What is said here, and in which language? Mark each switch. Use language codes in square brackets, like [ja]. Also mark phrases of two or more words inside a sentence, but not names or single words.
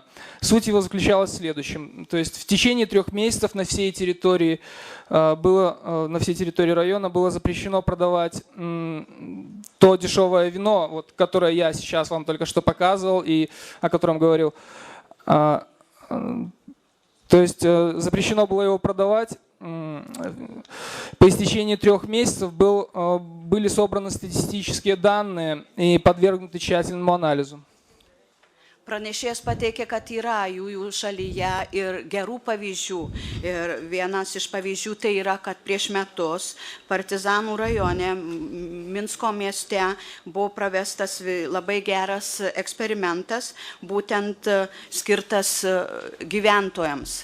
[ru] Суть его заключалась в следующем. То есть в течение 3 месяцев на всей территории района было запрещено продавать то дешевое вино, вот, которое я сейчас вам только что показывал и о котором говорил. То есть запрещено было его продавать. По истечении 3 месяцев были собраны статистические данные и подвергнуты тщательному анализу. [lt] Pranešėjas pateikė, kad yra jų šalyje ir gerų pavyzdžių. Ir vienas iš pavyzdžių tai yra, kad prieš metus Partizanų rajone, Minsko mieste buvo pravestas labai geras eksperimentas, būtent skirtas gyventojams.